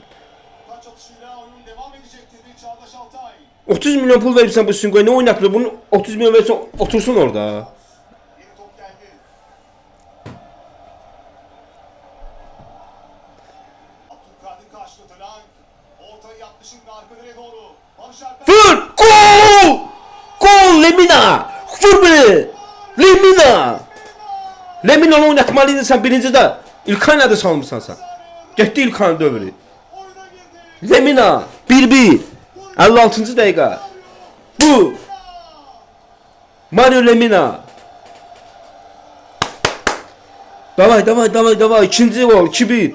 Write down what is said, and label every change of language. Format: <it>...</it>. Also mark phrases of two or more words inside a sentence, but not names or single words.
<az>30 milyon pul veribsən bu Singo'ya nə oynatmır? Bunu 30 milyon versən otursun orada. Vur! Gol! Gol Lemina!</az> <tr>Vur beni!</tr> <az>Lemina! Lemina'nı oynatmalıydın sen birinci de. İlkay'la da salmışsan sen. Getdi İlkay'ın dövrü. Lemina! 1-1. 56. dəqiqə. Bu! Mario Lemina! Davay. İkinci gol. 2-1.</az>